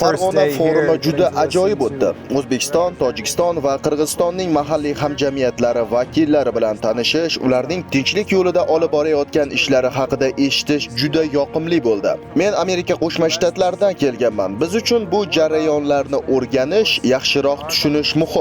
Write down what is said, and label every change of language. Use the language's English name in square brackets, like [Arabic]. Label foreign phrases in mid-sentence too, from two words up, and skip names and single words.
[Uzbek] Farg'ona [English] day here. [Uzbek] forumi [English] Getting [Uzbek] juda [English] to listen [Uzbek] ajoyib [English] to [Uzbek] o'tdi. O'zbekiston, Tojikiston va Qirg'izistonning mahalliy hamjamiyatlari vakillari bilan tanishish, ularning tinchlik yo'lida olib borayotgan ishlari haqida eshitish juda yoqimli bo'ldi. Men Amerika Qo'shma Shtatlaridan kelganman. Biz uchun bu jarayonlarni o'rganish, yaxshiroq tushunish muhim.